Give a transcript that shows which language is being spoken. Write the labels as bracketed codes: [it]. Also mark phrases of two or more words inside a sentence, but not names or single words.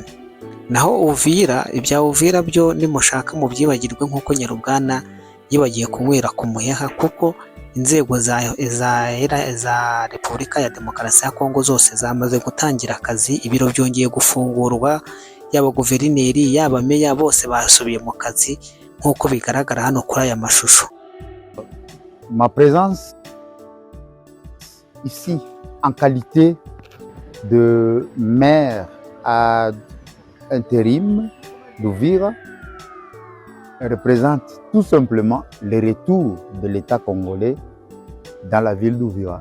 [rw] Naho Uvira, ibya Uvira byo nimushaka mu byibagirwe nk'uko Nyarubwana yibagiye kunywera ku muheha, kuko inzego za Repubulika ya Demokarasi ya Kongo zose zamaze gutangira akazi. Ibiro byongeye gufungurwa, yaba guverineri yaba meya bose basubiye mu kazi nk'uko bigaragara hano kuri aya mashusho. [fr] Ma présence ici en qualité de maire à intérim d'Uvira représente tout simplement le retour de l'État congolais dans la ville d'Uvira.